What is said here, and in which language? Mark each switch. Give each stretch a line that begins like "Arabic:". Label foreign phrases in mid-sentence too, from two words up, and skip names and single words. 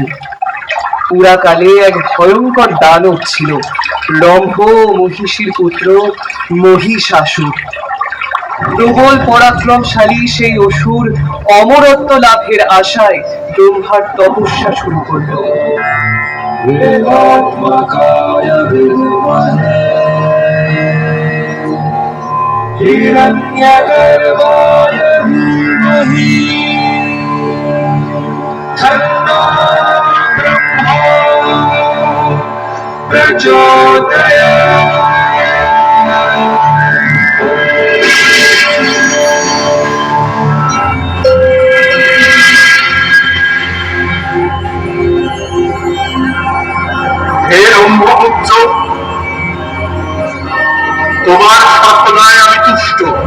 Bangla: পুরাকালে এক ভয়ঙ্কর দানব ছিল, রম্ভ মহিষীর পুত্র মহিষাসুর। প্রবল পরাক্রমশালী সেই অসুর অমরত্ব লাভের আশায় ব্রহ্মার তপস্যা শুরু করল।
Sanskrit: हिरण्यगर्भाय धीमहि तन्नो ब्रह्मा प्रचोदयात्।
Bangla: হে ব্রহ্মপুত্র, তোমার সাধনায় আমি তুষ্ট।